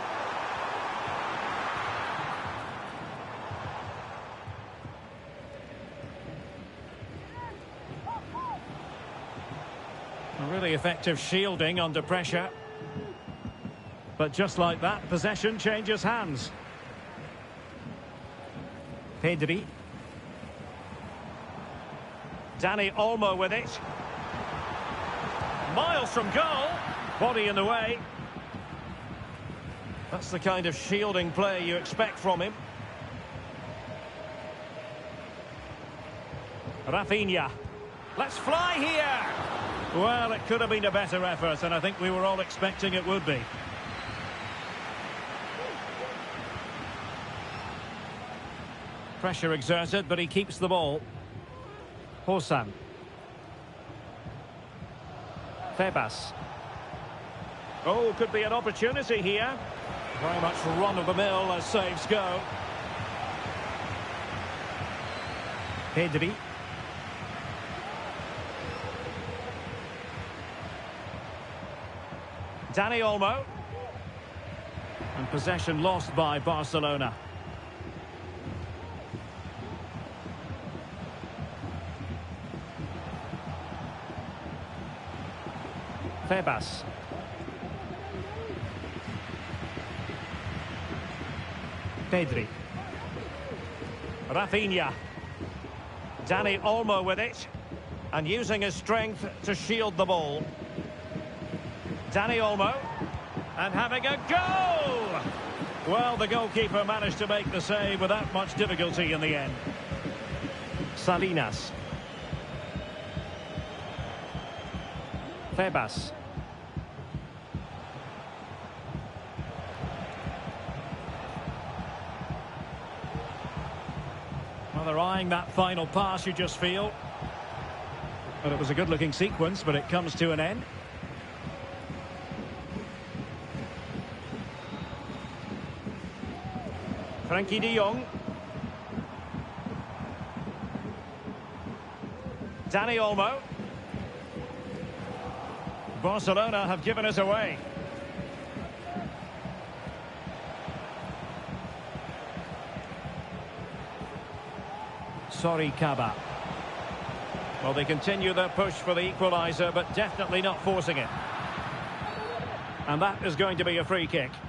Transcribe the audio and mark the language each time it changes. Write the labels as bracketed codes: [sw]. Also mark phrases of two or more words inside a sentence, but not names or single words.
[en] A really effective shielding under pressure. But just like that, possession changes hands. Pedri. Dani Olmo with it. Miles from goal. Body in the way. That's the kind of shielding play you expect from him. Rafinha. Let's fly here. Well, it could have been a better effort, and I think we were all expecting it would be. Pressure exerted, but he keeps the ball. Hossam. Febas. Oh, could be an opportunity here. Very much run-of-the-mill as saves go. Pedri. Dani Olmo. And possession lost by Barcelona. Febas. Pedri. Rafinha. Dani Olmo with it. And using his strength to shield the ball. Dani Olmo. And having a go! Well, the goalkeeper managed to make the save without much difficulty in the end. Salinas. Febas. Well, they're eyeing that final pass, you just feel. Well, it was a good-looking sequence, but it comes to an end. Frenkie de Jong. Dani Olmo. Barcelona have given us away. Sorry, Kaba. Well, they continue their push for the equaliser, but definitely not forcing it. And that is going to be a free kick.